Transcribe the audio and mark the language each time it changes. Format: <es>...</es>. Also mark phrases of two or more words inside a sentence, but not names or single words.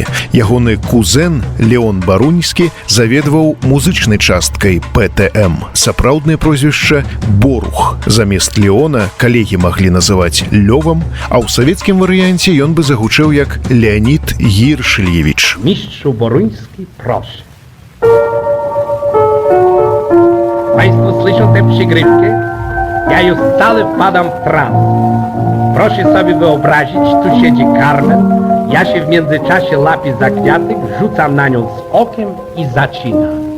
<be>Ягоны кузэн Леон Баруньскі заведваў музычнай часткай ПТМ. Сапраўднае прозвішча Борух. Замест Леона калегі маглі называць Лёвам, а ў савецкім варыянце ён бы загучэў як Леонид Гіршыльевіч.</be> <pl>Mistrzu Boruński, proszę. Państwo słyszą tę przygrywkę? Ja już cały wpadam w trans. Proszę sobie wyobrazić, tu siedzi Carmen, ja się w międzyczasie lapię za kwiatek, rzucam na nią z okiem i zaczyna.</pl>